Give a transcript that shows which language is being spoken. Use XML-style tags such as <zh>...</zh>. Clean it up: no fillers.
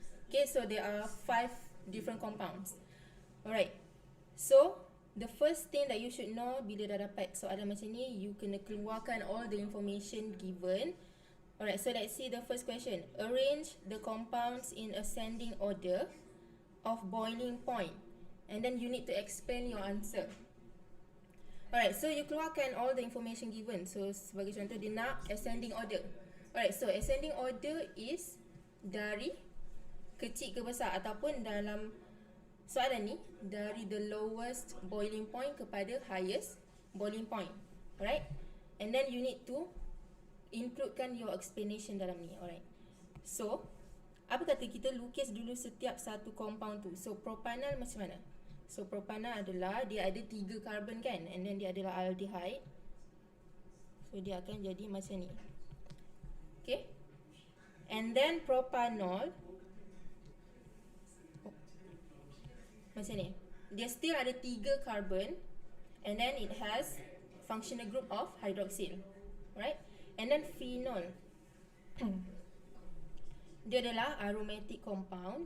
<en>Okay, so there are 5 different compounds. Alright, so the first thing that you should know</en> <ms>bila dah dapat soalan macam ni, you kena keluarkan</ms> <en>all the information given. Alright, so let's see the first question. Arrange the compounds in ascending order of boiling point. And then you need to explain your answer. Alright, so you keluarkan all the information given.</en> <ms>So sebagai contoh dia nak ascending order.</ms> <en>Alright, so ascending order is</en> <ms>dari kecil ke besar ataupun dalam soalan ni</ms> <en>dari the lowest boiling point kepada highest boiling point. Alright? And then you need to includekan your explanation</en> <ms>dalam ni.</ms> <en>Alright.</en> <ms>So, apa kata kita lukis dulu setiap satu compound tu. So, propanol macam mana? So, propanol adalah dia ada 3 carbon kan?</ms> <en>And then</en> <ms>dia adalah aldehyde. So, dia akan jadi macam ni. Okay? And then propanol macam ni.</ms> <en>Dia still ada 3 carbon and then it has functional group of hydroxyl. Right? And then phenol.</en> <ms>Dia adalah aromatic compound.</ms>